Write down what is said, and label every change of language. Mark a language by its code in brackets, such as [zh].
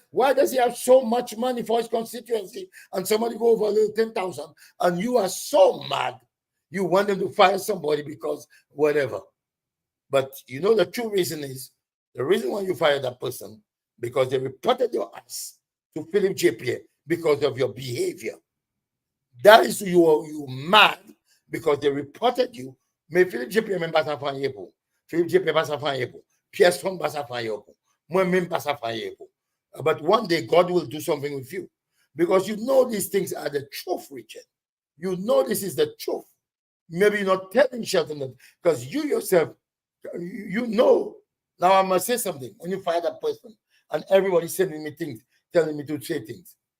[en] Why does he have so much money for his constituency and somebody go over a little 10,000 and you are so mad you want them to fire somebody because whatever? But you know the true reason is the reason why you fire that person because they reported your ass to Philip J.P. because of your behavior. That is you mad because they reported you. [acf] Mais Philippe JP même pas ça faire pour. Philippe JP pas ça faire pour. Pierre Son pas ça faire pour. Moi même pas ça faire pour. [en] But one day God will do something with you because you know these things are the truth, Richard. You know this is the truth. Maybe you're not telling Shelton that because you yourself, you know. Now I must say something. When you find that person and everybody's sending me things, telling me to say things.